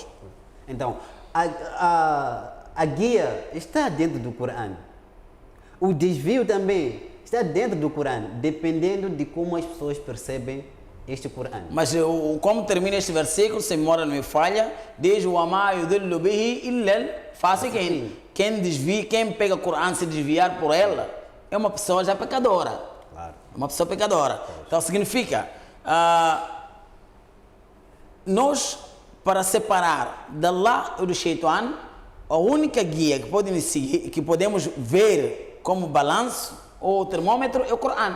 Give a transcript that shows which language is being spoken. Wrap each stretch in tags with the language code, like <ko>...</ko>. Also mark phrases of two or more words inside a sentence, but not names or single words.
<pt>Então, a guia está dentro do Corão. O desvio também está dentro do Corão, dependendo de como as pessoas percebem este Corão. Mas como termina este versículo, se a memória não me falha, diz:</pt> <ar>وَمَا يُضِلُّ بِهِ إِلَّا الْفَاسِقِينَ.</ar> <pt>Quem desvia, quem pega o Corão se desviar por ela, é uma pessoa já pecadora. Claro. É uma pessoa pecadora. Então significa, nós, para separar de Allah e do Shaitan, a única guia que podemos seguir, que podemos ver como balanço ou termômetro é o Corão.</pt>